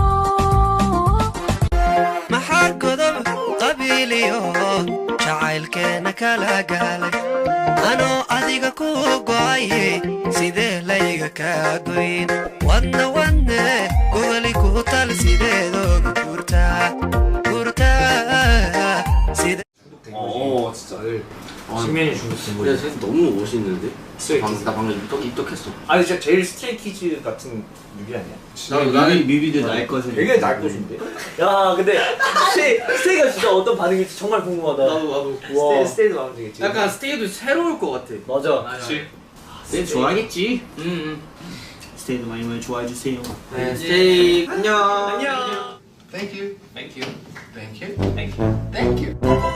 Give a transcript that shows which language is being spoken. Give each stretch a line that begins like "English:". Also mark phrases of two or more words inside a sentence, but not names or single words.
Somali: maxaa godob qabiiliyo jacaylkeena kala gaalay anoo adiga ku go'aye sidee layga kaa goyn wadna goboli ku tal sideedooga gurtaa
Korean: 진짜 신면이 중요했어. 야, 쟤 너무 멋있는데? 나 방금 입덕했어. 아니 진짜 제일 스트레이키즈 같은 뮤비 아니야? 나는 뮤비들 날 것을 되게 날 것인데? 야 근데 스테이가 진짜 어떤 반응일지 정말 궁금하다. 나도 스테이도 마음에 들겠지. 약간 스테이도 새로울 것 같아. 맞아. 그치. 스테이 좋아하겠지. 스테이도 많이 좋아해주세요. 네, 스테이 안녕.
English: Thank you. Thank you. Thank you. Thank you. Thank you.